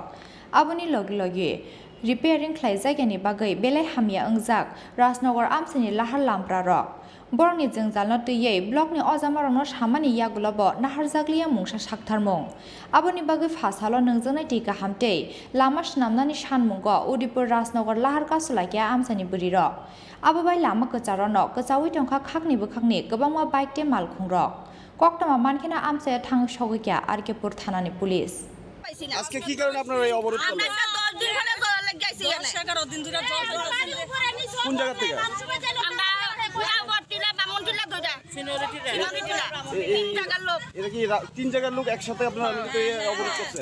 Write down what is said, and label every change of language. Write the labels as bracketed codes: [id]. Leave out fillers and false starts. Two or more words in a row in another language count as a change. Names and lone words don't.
[trp] आबोनि लगे लगे रिपेयारिं ख्लायजायगानि बागै बेलाय हामिया ओंजाक राजनगर आमसानि लाहार लामब्रारक बरनि जोंजालनो तैयै ब्लकनि अजामारनो सामानि यागुलाबो नाहारजाग्लिया मुंसा साक्थारमुं आबोनि बागै फासालो नोंजांनाय दै गाहामते लामा स्नामनानि सानमुंगो उदिपुर राजनगर लाहारका सुलायखा आमसानि बुरिरक आबोबाय लामा गोजारनो गोजावै टंका खागनि बोखागनि गोबांमा बाइक ते मालखुंरक कक्टमा मानखेना आमसाया थाङै सगैख्या आरकेपुर थानानि पुलिस [bn] আজকে কি কারণে আপনারা এই অবরোধ করলেন? কোন জায়গা থেকে? এটা কি তিন জায়গার লোক একসাথে আপনারা অবরোধ করছেন?